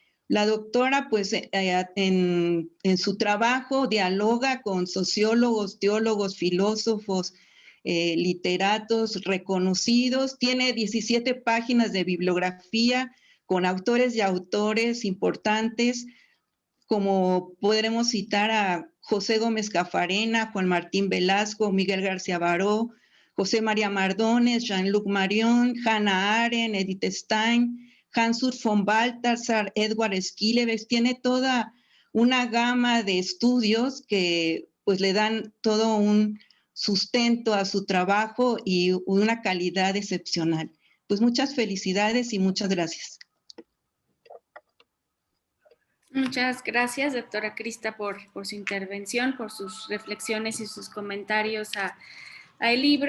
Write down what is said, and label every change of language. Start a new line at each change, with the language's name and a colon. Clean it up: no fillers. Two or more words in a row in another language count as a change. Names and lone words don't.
Spanish: La doctora, pues, en su trabajo dialoga con sociólogos, teólogos, filósofos, literatos reconocidos. Tiene 17 páginas de bibliografía con autores y autores importantes, como podremos citar a José Gómez Cafarena, Juan Martín Velasco, Miguel García Baró, José María Mardones, Jean-Luc Marion, Hannah Arendt, Edith Stein, Hans-Urs von Balthasar, Edward Schillebeeck. Tiene toda una gama de estudios que pues le dan todo un sustento a su trabajo y una calidad excepcional. Pues muchas felicidades y muchas gracias. Muchas gracias, doctora Crista, por su intervención, por sus reflexiones y sus comentarios al libro.